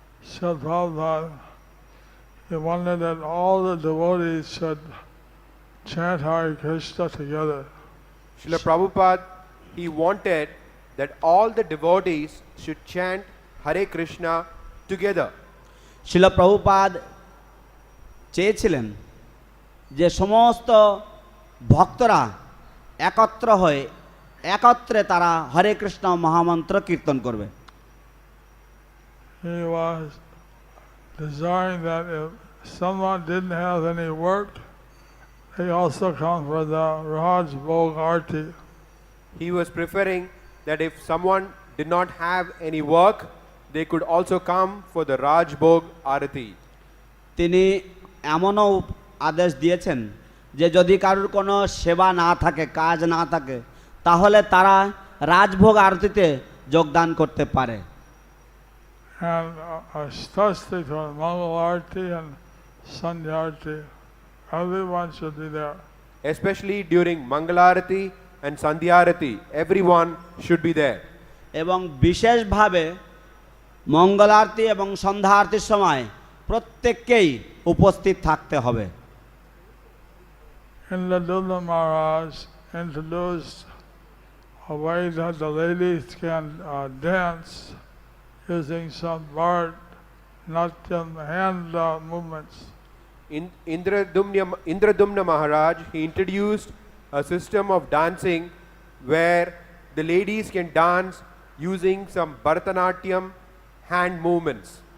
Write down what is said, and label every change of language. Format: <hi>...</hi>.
<en>Srila Prabhupada, he wanted that all the devotees should chant Hare Krishna together. Srila Prabhupada, he wanted that all the devotees should chant Hare Krishna together.</en> <bn>শিল প্রভুপাদ চেয়েছিলেন যে সমস্ত ভক্তরা একত্র হয়ে একত্রে তারা হরে কৃষ্ণ মহামন্ত্র কীর্তন করবে।</bn> <en>He was desiring that if someone didn't have any work, they also come for the Raj Bhog Arti. He was preferring that if someone did not have any work, they could also come for the Raj Bhog Arati.</en> <bn>তিনি এমনও আদেশ দিয়েছেন যে যদি কারোর কোনো সেবা না থাকে কাজ না থাকে তাহলে তারা রাজভোগ আরতিতে যোগদান করতে পারে।</bn> <en>And especially for Mangal Arti and Sandhya Arti, everyone should be there. Especially during Mangalarati and Sandhyarati, everyone should be there.</en> <bn>এবং বিশেষভাবে মঙ্গল আরতি এবং সন্ধ্যা আরতির সময় প্রত্যেককেই উপস্থিত থাকতে হবে।</bn> <en>Indradumna Maharaj introduced a way that the ladies can dance using some Bharatanatyam hand movements. Indradumna Maharaj, he introduced a system of dancing where the ladies can dance using some Bharatanatyam hand movements.</en>